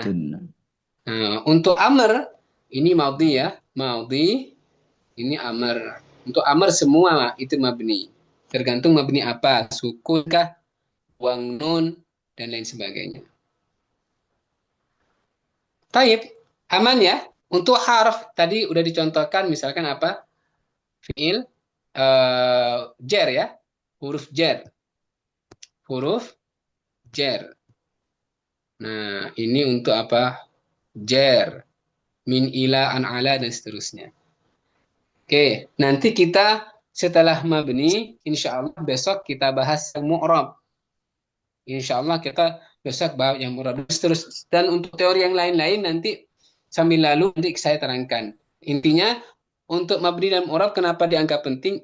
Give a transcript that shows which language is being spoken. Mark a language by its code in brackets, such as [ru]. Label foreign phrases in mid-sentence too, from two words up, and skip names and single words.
[id] Nah, untuk amr ini madhi ya, madhi ini amr. Untuk amr semua itu mabni. Tergantung mabni apa, sukunkah, buang nun dan lain sebagainya. Taib, aman ya. Untuk harf tadi udah dicontohkan misalkan apa? Fiil jar ya, huruf jar. Huruf jar. Nah, ini untuk apa? Jar. [ar] من، إلى، عن، على, [id] dan seterusnya. Oke, nanti kita setelah mabni, [ar] إن شاء الله [id] besok kita bahas yang mu'rab. [ar] إن شاء الله [id] kita besok bahas yang mu'rab. Dan untuk teori yang lain-lain nanti sambil lalu nanti saya terangkan. Intinya, untuk mabni dan mu'rab kenapa dianggap penting?